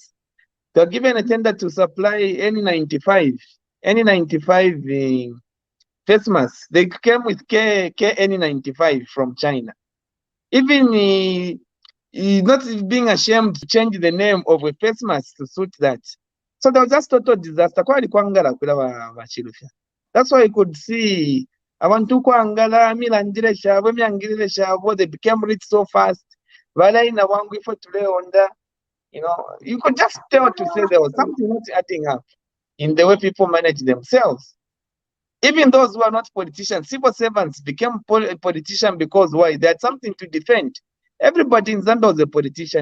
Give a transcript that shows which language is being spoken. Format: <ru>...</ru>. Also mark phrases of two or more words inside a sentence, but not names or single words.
<en>They were given a tender to supply N95 face masks. They came with KN95 from China. Even not being ashamed to change the name of a face mask to suit that. So there was just total disaster. That's why you could see</en> <bem>abantu kwangala milangire shabo myangire shabo,</bem> <en>they became rich so fast. You could just tell to say there was something not adding up in the way people manage themselves. Even those who are not politicians, civil servants became politicians because why? They had something to defend. Everybody in Zambia was a politician.</en>